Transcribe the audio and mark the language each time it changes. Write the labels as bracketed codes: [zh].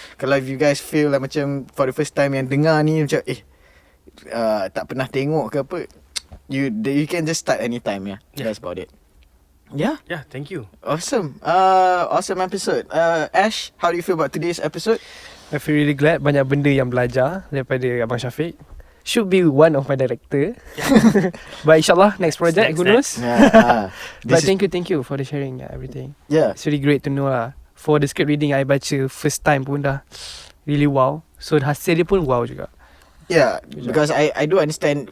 [en] Kalau if you guys feel like macam for the first time [ms] yang dengar ni macam tak pernah tengok ke apa, [en] you can just start anytime. That's about it. Yeah, thank you. Awesome. Awesome episode. Ash, how do you feel about today's episode? I feel really glad, [ms] banyak benda yang belajar daripada Abang Syafiq. [en] Should be one of my director. But insyaAllah next project, who knows? But thank you for the sharing everything. It's really great to know lah. For the script reading I baca first time pun dah really wow. [ms] So hasil dia pun wow juga. [en] Because I do understand.